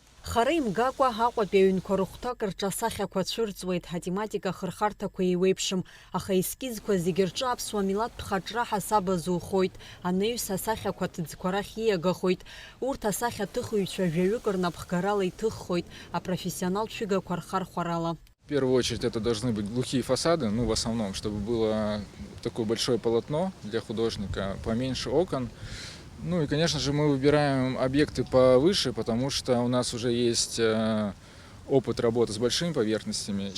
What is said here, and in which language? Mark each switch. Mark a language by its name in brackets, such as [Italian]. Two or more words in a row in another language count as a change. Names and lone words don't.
[Abkhazian] Хара имгакәа Аҟәатәи аҩнқәа рыхәҭак рҿасахьақәа цәырҵуеит, атематика хырхарҭақәа еиуеиԥшым, аха ескизқәа зегьы рҿы аԥсуа милаҭтә хаҿра ҳасаба зухоит, анаҩс асахьақәа ҭыӡқәа рахь ииагахоит, урҭ асахьаҭыхыҩцәа жәаҩык рнапхгарала иҭыххоит, апрофессионалтә шәыгақәа рхархәарала. [Russian] В первую очередь это должны быть глухие фасады, в основном, чтобы было такое большое полотно для художника, поменьше окон. И, конечно же, мы выбираем объекты повыше, потому что у нас уже есть опыт работы с большими поверхностями.